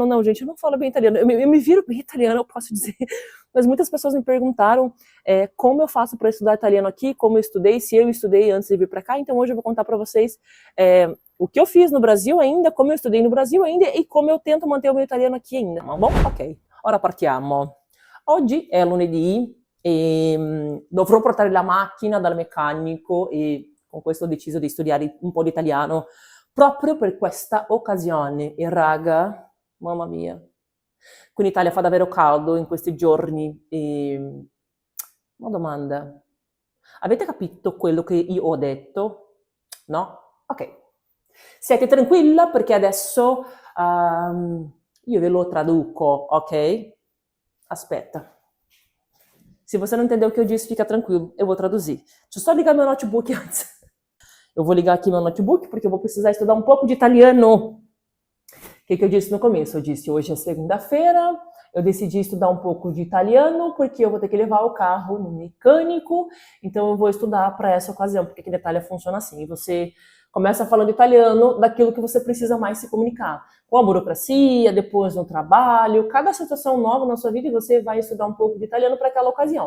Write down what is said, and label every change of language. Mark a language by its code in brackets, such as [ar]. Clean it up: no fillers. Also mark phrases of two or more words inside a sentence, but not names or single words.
[pt] Não, gente, eu não falo bem italiano, eu me viro bem italiano, eu posso dizer, mas muitas pessoas me perguntaram como eu faço para estudar italiano aqui, como eu estudei, se eu estudei antes de vir para cá. Então hoje eu vou contar para vocês o que eu fiz no Brasil ainda, como eu estudei no Brasil ainda e como eu tento manter o meu italiano aqui ainda. Ma bom? [it] Ok, ora partiamo. Oggi è lunedì e dovrò portare la macchina dal meccanico e con questo ho deciso di studiare un po' di italiano proprio per questa occasione. E raga, mamma mia, qui in Italia fa davvero caldo in questi giorni e una domanda. Avete capito quello che io ho detto? No? Ok. Siete tranquilla perché adesso io ve lo traduco, ok? Aspetta. [pt] Se você não entendeu o que eu disse, fica tranquilo, eu vou traduzir. Deixa eu só ligar meu notebook antes. Eu vou ligar aqui meu notebook porque eu vou precisar estudar um pouco de italiano. O que eu disse no começo? Eu disse, hoje é segunda-feira, eu decidi estudar um pouco de italiano porque eu vou ter que levar o carro no mecânico, então eu vou estudar para essa ocasião, porque aqui na Itália funciona assim, você começa falando italiano daquilo que você precisa mais se comunicar, com a burocracia, depois no trabalho, cada situação nova na sua vida e você vai estudar um pouco de italiano para aquela ocasião.